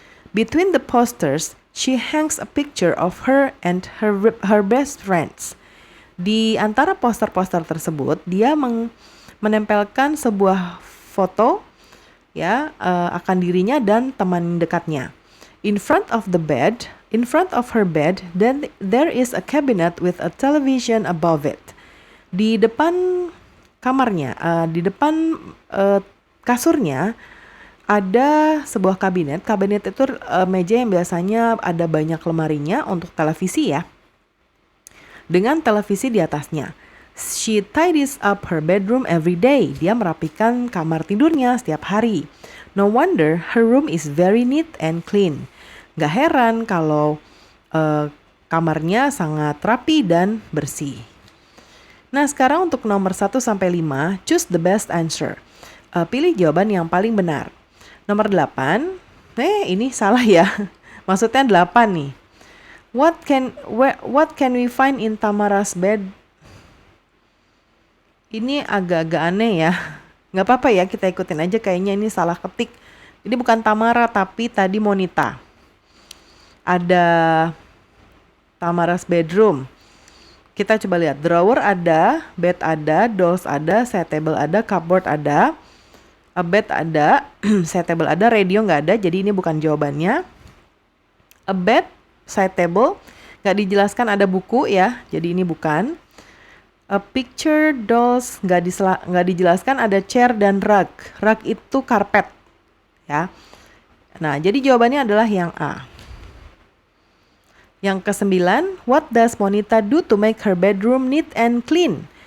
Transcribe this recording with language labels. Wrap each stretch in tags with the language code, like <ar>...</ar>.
<en>Between the posters, she hangs a picture of her and her best friends.</en> <id>Di antara poster-poster tersebut, dia menempelkan sebuah foto ya akan dirinya dan teman dekatnya.</id> <en>In front of her bed, then there is a cabinet with a television above it.</en> <id>Di depan kamarnya, di depan kasurnya ada sebuah kabinet. Kabinet itu meja yang biasanya ada banyak lemarinya untuk televisi ya. Dengan televisi di atasnya.</id> <en>She tidies up her bedroom every day.</en> <id>Dia merapikan kamar tidurnya setiap hari.</id> <en>No wonder her room is very neat and clean.</en> <id>Gak heran kalau kamarnya sangat rapi dan bersih. Nah, sekarang untuk nomor 1-5,</id> <en>choose the best answer.</en> <id>Pilih jawaban yang paling benar. Nomor 8, ini salah ya. Maksudnya 8 nih.</id> <en>What can we find in Tamara's bed?</en> <id>Ini agak-agak aneh ya. Nggak apa-apa ya, kita ikutin aja, kayaknya ini salah ketik. Ini bukan Tamara tapi tadi Monita. Ada Tamara's bedroom. Kita coba lihat, drawer ada, bed ada, dolls ada, side table ada, cupboard ada. A bed ada, side table ada, radio nggak ada, jadi ini bukan jawabannya. A bed, side table, nggak dijelaskan ada buku ya, jadi ini bukan. A picture, dolls, nggak dijelaskan ada chair dan rug. Rug itu karpet ya. Nah, jadi jawabannya adalah yang A. Yang ke-9,</id> <en>what does Monita do to make her bedroom neat and clean?</en>